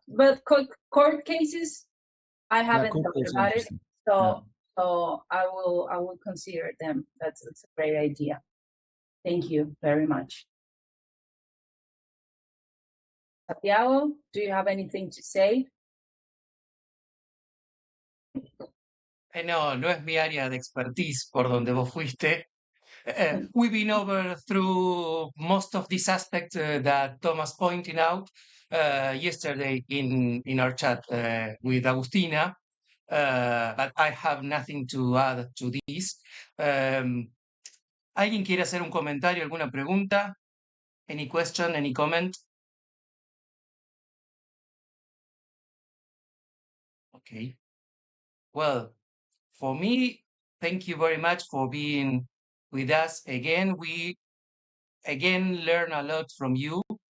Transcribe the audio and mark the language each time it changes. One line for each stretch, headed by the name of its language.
English: But court cases, I haven't thought about it, so I will consider them. That's a great idea. Thank you very much. Santiago, do you have anything to say?
Spanish: No, no es mi área de
English: expertise
Spanish: por donde vos fuiste.
English: We've been over through most of these aspects that Thomas pointed out yesterday in our chat with Agustina, but I have nothing to add to this.
Spanish: ¿Alguien quiere hacer un comentario, alguna pregunta?
English: Any question, any comment? Okay. Well, for me, thank you very much for being with us again. We again learn a lot from you.